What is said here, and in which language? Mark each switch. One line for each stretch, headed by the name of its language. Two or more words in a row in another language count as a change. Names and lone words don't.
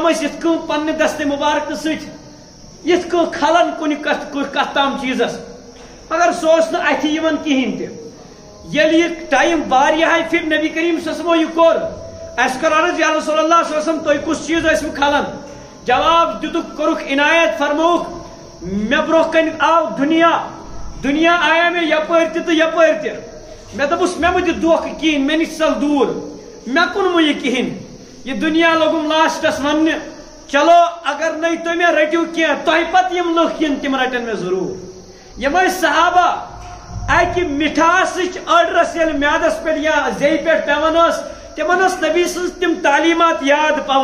Kashmiri: ٲسۍ یِتھ کٔنۍ پننہِ دستِ مبارکہٕ سۭتۍ یِتھ کٔنۍ کھلن کُنہِ کتھ تام چیزس مگر سُہ اوس نہٕ اتھِ یِوان کہیٖنۍ تہِ ییٚلہِ یہِ ٹایم واریاہے پھر نبی کریم
Arabic: صلی اللہ علیہ وسلم
Kashmiri: یہِ کوٚر اَسہِ کوٚر عرض
Arabic: یا رسول اللہ صلی اللہ علیہ وسلم
Kashmiri: تُہۍ کُس چیز ٲسوٕ کھلان جواب دِتُکھ کوٚرُکھ عنایت فرمووُکھ مےٚ برونٛہہ کنہِ آو دنیا آیا مےٚ یپٲرۍ تہِ تہٕ یپٲرۍ تہِ مےٚ دوٚپُس مےٚ مہٕ دِ دھوکہٕ کِہیٖنۍ مےٚ نِش ژل دوٗر مےٚ کُنمہٕ یہِ کِہیٖنۍ یہِ دنیا لوگُم لاسٹس وننہِ چلو اگر نٔے تُہۍ مےٚ رٔٹِو کینٛہہ تۄہہِ پتہٕ یِم لُکھ یِن تِم رٹن مےٚ ضروٗر یِم ٲسۍ صحابہ اکہِ مٹھاسٕچ أڑرس ییٚلہِ میادس پٮ۪ٹھ یا زیٚیہِ پٮ۪ٹھ پیوان ٲس تِمن ٲس نبی سٕنٛز تِم تعلیٖمات یاد